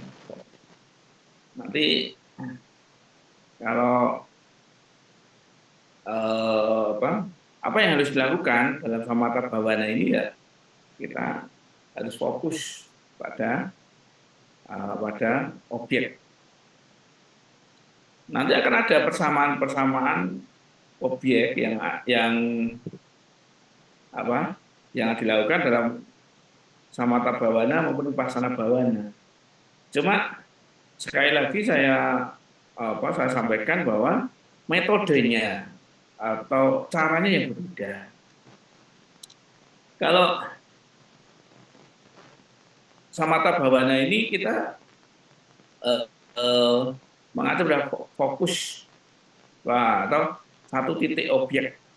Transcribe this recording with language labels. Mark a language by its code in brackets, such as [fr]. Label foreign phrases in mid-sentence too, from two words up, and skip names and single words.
[id] Nanti kalau apa yang harus dilakukan dalam [pi] samatha bhavana [id] ini ya kita harus fokus pada objek. Nanti akan ada persamaan-persamaan objek yang dilakukan dalam [pi] samatha bhavana [id] maupun [pi] vipassana bhavana. [id] Cuma sekali lagi saya sampaikan bahwa metodenya atau caranya yang berbeda. Kalau [pi] samatha bhavana [id] ini kita mengatur pada fokus atau satu titik objek.